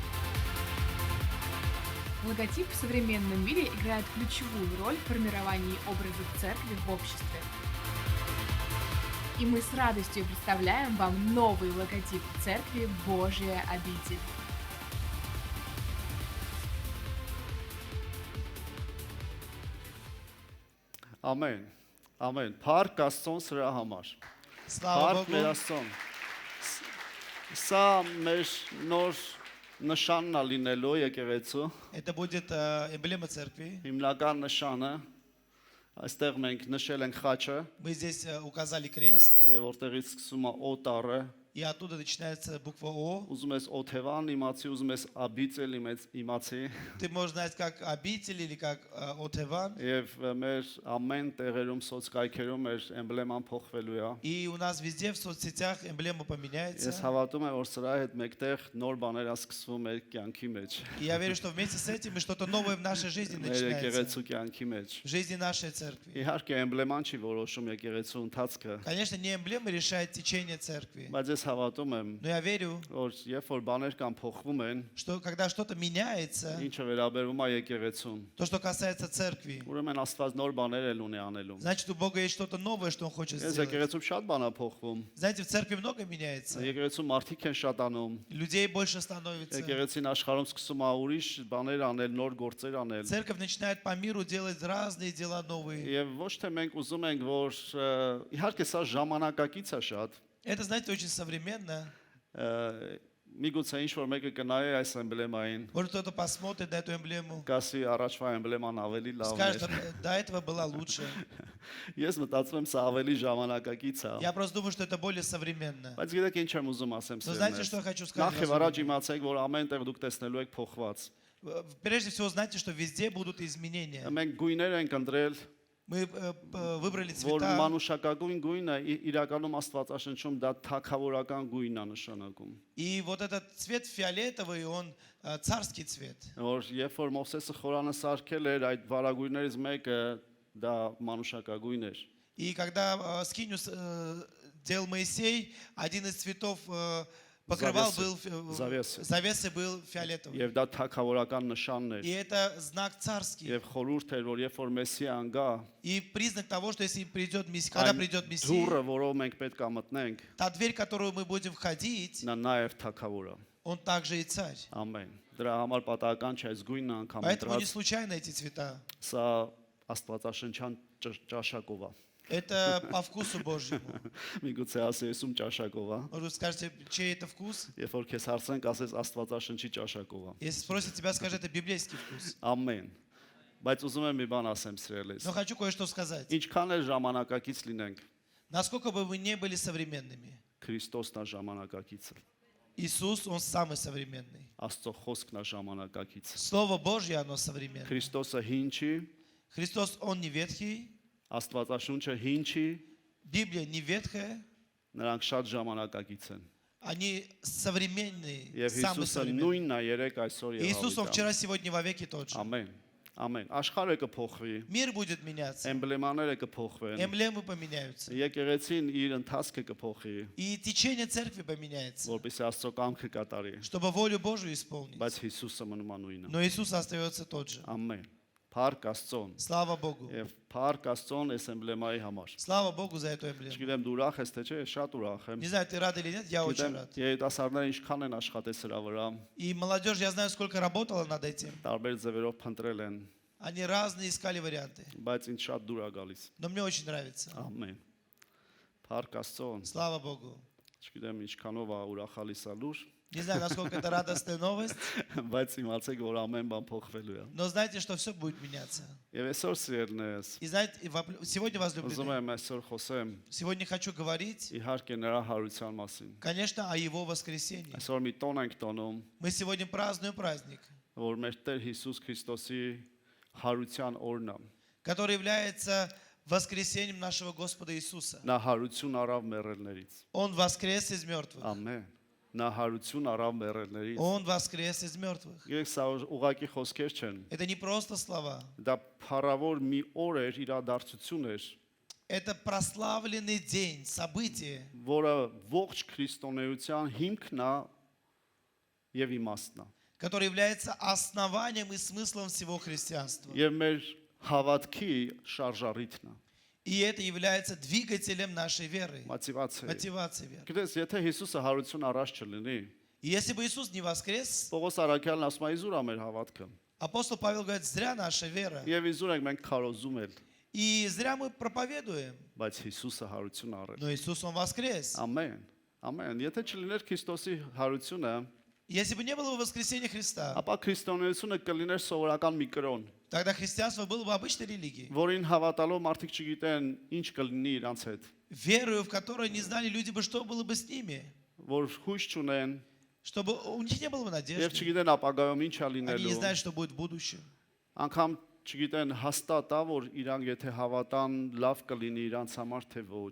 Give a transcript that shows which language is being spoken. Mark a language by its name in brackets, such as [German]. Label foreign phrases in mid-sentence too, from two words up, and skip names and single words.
[Russian] Логотип в современном мире играет ключевую роль в формировании образов церкви в обществе. И мы с радостью представляем вам новый логотип церкви «Божья обитель». [Armenian] Ամեն։ Ամեն։ Փառք Աստծուն սրա համար։ [Russian] Слава [Armenian] Փառք մեր [Russian] Богу. [Armenian] Աստծուն։ Սա մեր նոր նշանն է լինելու եկեղեցու, [Russian] Это будет эмблема церкви. [Armenian] հիմնական նշանը։ Այստեղ մենք նշել ենք խաչը, [Russian] Мы здесь указали крест, [Armenian] եւ որտեղից սկսում է օտարը, [Russian] и оттуда начинается буква О. [Armenian] ուզում ես օթևան իմացի, ուզում ես աբիցել իմացի, [Russian] Ты можешь знать как обитель или как Отеван. [Armenian] եւ մեր ամեն տեղերում սոցկայքերում մեր էմբլեման փոխվելու է։ [Russian] И у нас везде в соцсетях эмблема [Armenian] Ես [Russian] поменяется. [Armenian] հավատում եմ, որ սրա հետ մեկտեղ նոր բաներ է սկսվում մեր կյանքի մեջ, [Russian] И я верю, что вместе с этим и что-то новое в нашей жизни [Armenian] մեր [Russian] начинается. [Armenian] եկեղեցու կյանքի մեջ։ [Russian] В жизни нашей церкви. [Armenian] Իհարկե էմբլեման չի որոշում եկեղեցու ընթացքը, [Russian] Конечно, не эмблема решает течение церкви. [Armenian] բայց ես հավատում եմ, [Russian] Но я верю, [Armenian] որ երբ որ բաներ կան փոխվում են, [Russian] что когда что-то меняется, [Armenian] ինչը վերաբերում է եկեղեցուն, [Russian] то, что касается церкви, [Armenian] ուրեմն Աստված նոր баներ էլ ունի անելու։ [Russian] значит, у Бога есть что-то новое, что Он хочет [Armenian] Ես [Russian] сделать. [Armenian] եկեղեցու շատ բան է փոխվում։ [Russian] Знаете, в церкви много меняется. [Armenian] Եկեղեցու մարդիկ են շատանում։ [Russian] Людей больше становится. [Armenian] Եկեղեցին աշխարհում սկսում է ուրիշ բաներ անել, нոր գործեր անել։ [Russian] Церковь начинает по миру делать разные дела новые. [Armenian] Եվ ոչ թե մենք уզում ենք, որ իհարկե սա ժամանակակից է շատ, [Russian] Это, знаете, очень современно. [Armenian] միգուցե ինչ որ մեկը կնայի այս էմբլեմային, [Russian] Может, кто-то посмотрит на эту эмблему, [Armenian] կասի առաջվա էմբլեման ավելի լավն [Russian] скажет, [Armenian] էր։ [Russian] до этого была лучше. [Armenian] Ես մտածում եմ, սա ավելի ժամանակակից է։ [Russian] Я просто думаю, что это более современно. [Armenian] Բայց գիտեք ինչ եմ ուզում ասեմ [Russian] Но знаете, что я [Armenian] սերներ։ [Russian] хочу сказать? [Armenian] Նախ եւ առաջ իմացեք, որ ամեն տեղ դուք տեսնելու եք փոխված։ [Russian] Прежде всего, знайте, что везде будут изменения. [Armenian] Մենք գույներ ենք ընտրել, [Russian] Мы выбрали [Armenian] որ [Russian] цвета, [Armenian] մանուշակագույն գույնը իրականում Աստվածաշնչում դա թագավորական գույն է նշանակում։ [Russian] и вот этот цвет фиолетовый, он царский цвет. [Armenian] Որ երբ որ Մովսեսը խորանը սարքել էր, այդ վարագույրներից մեկը դա մանուշակագույն էր։ [Russian] И когда скиню делал Моисей, один из цветов покрывал был, завесы был фиолетовый. [Armenian] Եվ դա թագավորական նշանն [Russian] И [Armenian] էր։ [Russian] это знак царский. [Armenian] Եվ խորհուրդ էր, որ երբ որ Մեսիան гա, [Russian] И признак того, что если придет Мессия, когда придет Мессия, [Armenian] դուրը, որով մենք պետք է մտնենք, [Russian] та дверь, в которую мы будем входить, [Armenian] նա նաև թագավոր է։ [Russian] он также и царь. [Armenian] Ամեն։ Դրա համար պատահական չէ այս գույնը անգամ [Russian] Поэтому не [Armenian] ընտրած, [Russian] случайно эти цвета. [Armenian] սա Աստվածաշնչյան ճաշակով է։ [Russian] Это по вкусу Божьему. [Armenian] Միգուցե ասի եսում ճաշակով է։ [Russian] Может, вы скажете, чей это вкус? [Armenian] Երբ որ քեզ հարցնենք, ասես Աստվածաշնչի ճաշակով է։ [Russian] Если спросят тебя, скажи, это библейский вкус. [Armenian] Ամեն։ Բայց ուզում եմ մի բան ասեմ սիրելիս։ [Russian] Но хочу кое-что сказать. [Armenian] Ինչքան էլ ժամանակակից լինենք, [Russian] Насколько бы вы не были современными, [Armenian] Քրիստոսն է ժամանակակիցը։ [Russian] Иисус, Он самый современный. [Armenian] Աստծո խոսքն է ժամանակակիցը։ [Russian] Слово Божье, оно современное. [Armenian] Քրիստոսը հին չի, [Russian] Христос, Он не ветхий, [Armenian] Աստվածաշունչը հին չի, [Russian] Библия не ветхая, [Armenian] նրանք շատ ժամանակակից են։ [Russian] Они современные, [Armenian] Եվ [Russian] самые [Armenian] Հիսուսը [Russian] современные. [Armenian] նույնն է երեք այսօր եւ [Russian] Иисус, Он [Armenian] հավիտյան։ [Russian] вчера, сегодня, во веки тот же. [Armenian] Ամեն։ Ամեն։ Աշխարհը կփոխվի, [Russian] Мир будет меняться, [Armenian] էմբլեմաները կփոխվեն, [Russian] эмблемы поменяются, [Armenian] եկեղեցին իր ընթացքը կփոխի, [Russian] и течение церкви поменяется, [Armenian] որպեսզի Աստծո կամքը կատարի, [Russian] чтобы волю Божию исполнить. [Armenian] բայց Հիսուսը մնում է նույնը։ [Russian] Но Иисус остается тот же. [Armenian] Ամեն։ Փառք Աստծոն։ [Russian] Слава Богу. [Armenian] Եվ փառք Աստծոն այս էմբլեմայի համար։ [Russian] Слава Богу за эту эмблему. [Armenian] Չգիտեմ դու ուրախ ես թե չէ, շատ ուրախ եմ։ [Russian] Не знаю, ты рад или нет, я очень [Armenian] Գիտեմ, [Russian] рад. [Armenian] երիտասարդները ինչքան են աշխատել սրա վրա, [Russian] И молодежь, я знаю, сколько работала над этим. [Armenian] տարբեր ձևերով փնտրել են, [Russian] Они разные искали варианты. [Armenian] բայց ինձ շատ դուր է գալիս։ [Russian] Но мне очень нравится. [Armenian] Ամեն։ Փառք Աստծոն։ [Russian] Слава Богу. [Armenian] Չգիտեմ ինչքանով է ուրախալիս է լուր, [Russian] Не знаю, насколько это радостная новость, [Armenian] բայց իմացեք, որ ամեն բան փոխվելու է։ [Russian] но знайте, что все будет меняться. [Armenian] Եվ այսօր սիրելիներս, [Russian] И знаете, сегодня, [Armenian] ուզում [Russian] возлюбленные, [Armenian] եմ այսօր խոսեմ [Russian] сегодня хочу говорить, [Armenian] իհարկե նրա հարության մասին։ [Russian] конечно, о Его воскресении. [Armenian] Այսօր մի տոն ենք տոնում, [Russian] Мы сегодня празднуем праздник, [Armenian] որ մեր Տեր Հիսուս Քրիստոսի հարության օրն է։ [Russian] который является воскресением нашего Господа Иисуса. [Armenian] Նա հարություն առավ մեռելներից։ [Russian] Он воскрес из мертвых. [Armenian] Ամեն։ Նա հարություն առավ մեռելներից։ [Russian] Он воскрес из мертвых. [Armenian] Գիտեք, սա ուղղակի խոսքեր չեն։ [Russian] Это не просто слова. [Armenian] Դա փառավոր մի օր էր, իրադարձություն էր, [Russian] Это прославленный день, событие, [Armenian] որը ողջ քրիստոնեության հիմքն է եւ իմաստն է։ [Russian] которое является основанием и смыслом всего христианства. [Armenian] Եվ մեր հավատքի շարժառիթն է։ [Russian] И это является двигателем нашей веры, [Armenian] Մոտիվացիա։ [Russian] мотивацией веры. [Armenian] Գիտես, եթե Հիսուսը հարություն առած չլինի, [Russian] И если бы Иисус не воскрес, [Armenian] Պողոս Արաքյալն ասում է իզուր է մեր հավատքը։ [Russian] апостол Павел говорит, зря наша вера. [Armenian] Եվ իզուր ենք մենք քարոզում էլ, [Russian] И зря мы проповедуем. [Armenian] բայց Հիսուսը հարություն առել։ [Russian] Но Иисус, Он воскрес. [Armenian] Ամեն։ Ամեն։ Եթե չլիներ Քրիստոսի հարությունը, [Russian] Если бы не было бы воскресения Христа, [Armenian] ապա քրիստոնեությունը կլիներ սովորական մի կրոն, [Russian] тогда христианство было бы обычной религией, [Armenian] որին հավատալով մարդիկ չգիտեն ինչ կլինի իրանց հետ, [Russian] верою в которой не знали люди бы, что было бы с ними, [Armenian] որ հույս չունեն [Russian] чтобы у них не было бы [Armenian] եւ [Russian] надежды. [Armenian] չգիտեն ապագայում ինչ է [Russian] Они не [Armenian] լինելու։ [Russian] знают, что будет в будущем. [Armenian] Անկամ չգիտեն հաստատ է, որ իրանք եթե հավատան, լավ կլինի իրանց համար թե ոչ։